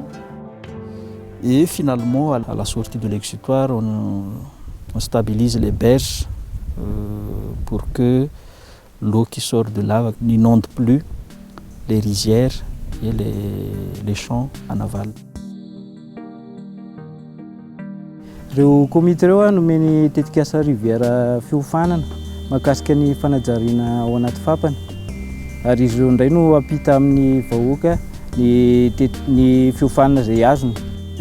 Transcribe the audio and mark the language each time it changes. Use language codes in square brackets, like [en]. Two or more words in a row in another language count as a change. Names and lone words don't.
[fr] Et finalement, à la sortie de l'exutoire, on stabilise les berges pour que l'eau qui sort de là n'inonde plus les rizières et les champs en aval. [mg] Ireo komity ireo nomeny tetika asa rivière fiofanana mahakasika ny fanajariana ao anaty fampana. Ary izy ireo indray no ampita amin'ny vahoaka ny fiofanana izay azony.